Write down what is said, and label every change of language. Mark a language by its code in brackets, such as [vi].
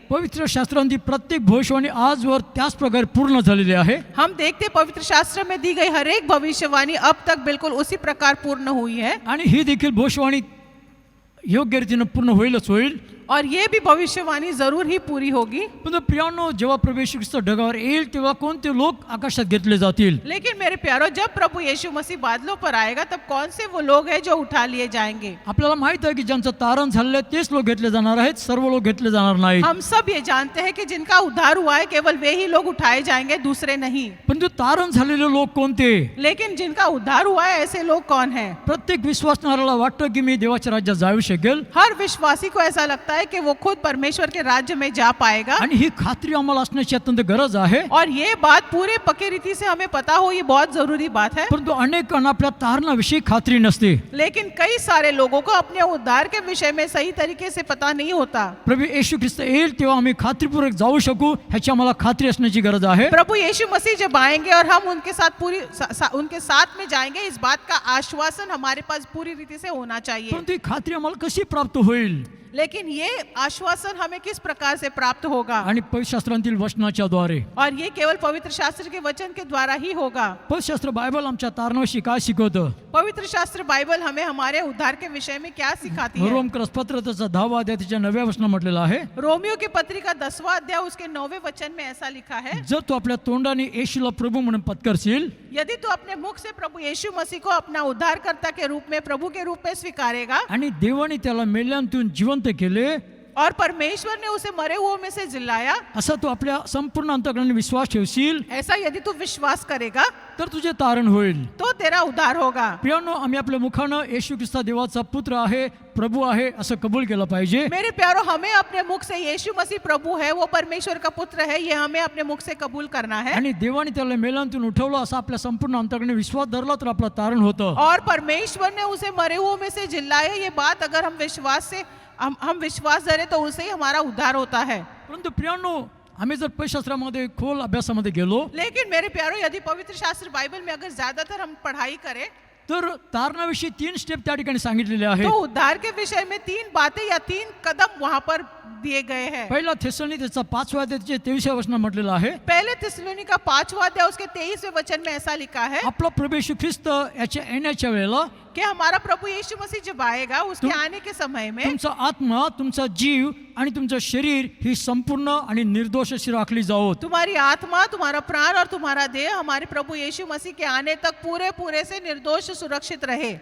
[mr] पवित्र शास्त्रांची प्रत्येक भविष्यवाणी आजवर त्याच प्रकारे पूर्ण झालेली आहे. [hi] हम देखते पवित्र शास्त्र में दी गई हर एक भविष्यवाणी अब तक बिल्कुल उसी प्रकार पूर्ण हुई है. [mr] आणि ही देखील भविष्यवाणी योग्य रीतीने पूर्ण होईलच होईल. [hi] और ये भी भविष्यवाणी जरूर ही पूरी होगी. [mr] पण प्रियांनो, जेव्हा प्रभू येशू ख्रिस्त ढगावर येईल तेव्हा कोणते लोक आकाशात घेतले जातील? [hi] लेकिन मेरे प्यारो, जब प्रभु यीशु मसीह बादलों पर आएगा तब कौन से वो लोग हैं जो उठा लिए जाएंगे? [mr] आपल्याला माहित आहे की ज्यांचं तारण झालेलं आहे तेच लोक घेतले जाणार आहेत, सर्व लोक घेतले जाणार नाहीत. [hi] हम सब ये जानते हैं कि जिनका उद्धार हुआ है केवल वे ही लोग उठाए जाएंगे, दूसरे नहीं. [mr] पण ते तारण झालेले लोक कोणते? [hi] लेकिन जिनका उद्धार हुआ है ऐसे लोग कौन हैं? [mr] प्रत्येक विश्वासणाऱ्याला वाटतं की मी देवाच्या राज्यात जाऊ शकेल [hi] हर विश्वासी को ऐसा लगता है कि वो खुद परमेश्वर के राज्य में जा पाएगा. [mr] आणि ही खात्री आम्हाला असण्याची अत्यंत गरज आहे. [hi] और ये बात पूरे पक्की रीति से हमें पता हो, ये बहुत जरूरी बात है. [mr] परंतु अनेकांना आपल्या तारणाविषयी खात्री नसते. [hi] लेकिन कई सारे लोगों को अपने उद्धार के विषय में सही तरीके से पता नहीं होता. [mr] प्रभू येशू ख्रिस्त येईल तेव्हा आम्ही खात्रीपूर्वक जाऊ शकू ह्याची आम्हाला खात्री असण्याची गरज आहे. [hi] प्रभु यीशु मसीह जब आएंगे और हम उनके साथ उनके साथ में जाएंगे, इस बात का आश्वासन हमारे पास पूरी रीति से होना चाहिए. [mr] परंतु ही खात्री आम्हाला कशी प्राप्त होईल? [hi] लेकिन ये आश्वासन हमें किस प्रकार से प्राप्त होगा? [mr] आणि पवित्रशास्त्रांतील वचनाच्या द्वारे. [hi] और ये केवल पवित्र शास्त्र के वचन के द्वारा ही होगा. [mr] पवित्रशास्त्र बायबल आमच्या तारणाविषयी काय शिकवतं? [hi] पवित्र शास्त्र बाइबल हमें हमारे उद्धार के विषय में क्या सिखाती है? [mr] रोमकरस पत्र त्याचा 10वा अध्याय त्याच्या 9व्या वचनात म्हटलेलं आहे, [hi] रोमियो की पत्री का 10वां अध्याय उसके 9वें वचन में ऐसा लिखा है, [mr] जर तू आपल्या तोंडाने येशूला प्रभू म्हणून पत्करशील [hi] यदि तू अपने मुख से प्रभु यीशु मसीह को अपना उद्धारकर्ता के रूप में, प्रभु के रूप में स्वीकारेगा [mr] आणि देवाने त्याला मेल्यांतून जिवंत केले [hi] और परमेश्वर ने उसे मरे हुओं में से जिलाया, [mr] असा तू आपल्या संपूर्ण अंतःकरणाने विश्वास ठेवशील [hi] ऐसा यदि तू विश्वास करेगा [mr] तर तुझे तारण होईल. [hi] तो तेरा उद्धार होगा. [mr] प्रियांनो, आम्ही आपल्या मुखानं येशू ख्रिस्त देवाचा पुत्र आहे, प्रभू आहे असं कबूल केलं पाहिजे. [hi] मेरे प्यारो, हमें अपने मुख से यीशु मसीह प्रभु है, वो परमेश्वर का पुत्र है, ये हमें अपने मुख से कबूल करना है. [mr] आणि देवाने त्याला मेल्यांतून उठवलं असा आपल्या संपूर्ण अंतःकरणाने विश्वास धरला तर आपलं तारण होतं. [hi] और परमेश्वर ने उसे मरे हुओं में से जिलाया, ये बात अगर हम विश्वास से हम विश्वास धरे तो उसे ही हमारा उद्धार होता है. [mr] परंतु प्रियांनो, आम्ही जर पवित्रशास्त्रामध्ये खोल अभ्यासामध्ये गेलो [hi] लेकिन मेरे प्यारो, यदि पवित्र शास्त्र बाइबल में अगर ज्यादातर हम पढ़ाई करें [mr] तर तारणाविषयी 3 स्टेप त्या ठिकाणी सांगितलेले [hi] तो [mr] आहेत. [hi] उद्धार के विषय में 3 बातें या 3 कदम वहां पर दिए गए हैं। [mr] पहिला थेसलोनिकेचा 5व्या अध्यायाचे 23व्या वचनात म्हटलेलं आहे, [hi] पहले थिस्सलुनीका 5वां अध्याय उसके 23वें वचन में ऐसा लिखा है [mr] आपला प्रभू येशू ख्रिस्त याच्या येण्याच्या वेळेला [hi] कि हमारा प्रभु यीशु मसीह जब आएगा उसके आने के समय में [mr] तुमचा आत्मा, तुमचा जीव आणि तुमचं शरीर ही संपूर्ण आणि निर्दोष अशी राखली जावोत. [hi] तुम्हारी आत्मा, तुम्हारा प्राण और तुम्हारा देह हमारे प्रभु यीशु मसीह के आने तक पूरे पूरे से निर्दोष सुरक्षित रहे।